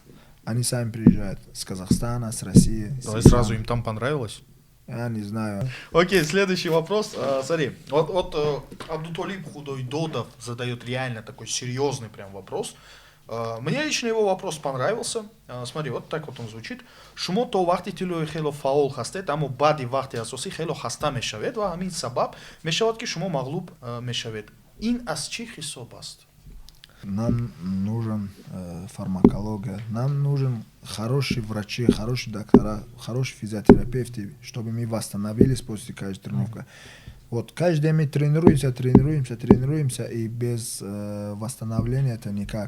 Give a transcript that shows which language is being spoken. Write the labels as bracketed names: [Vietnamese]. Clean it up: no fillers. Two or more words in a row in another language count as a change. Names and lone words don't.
[Russian] Они сами приезжают с Казахстана, с России. Давай сразу, им там понравилось? Я не знаю. Окей, следующий вопрос. Смотри, вот Абдутолиб Худойдодов задает реально такой серьезный прям вопрос. Мне лично его вопрос понравился. Смотри, вот так вот он звучит. [Tajik] Шумо то вахти тилои хело фаол хастет, аммо баъди вахти асосӣ хело хаста мешавед ва ҳамин сабаб мешавад ки шумо мағлуб мешавед. Ин аз чӣ ҳисоб аст? [Russian] Нам нужен фармакология, нам нужен хорошие врачи, хорошие доктора, хорошие физиотерапевты, чтобы мы восстановились после каждой тренировки. Вот каждый день мы тренируемся, и без восстановления это никак.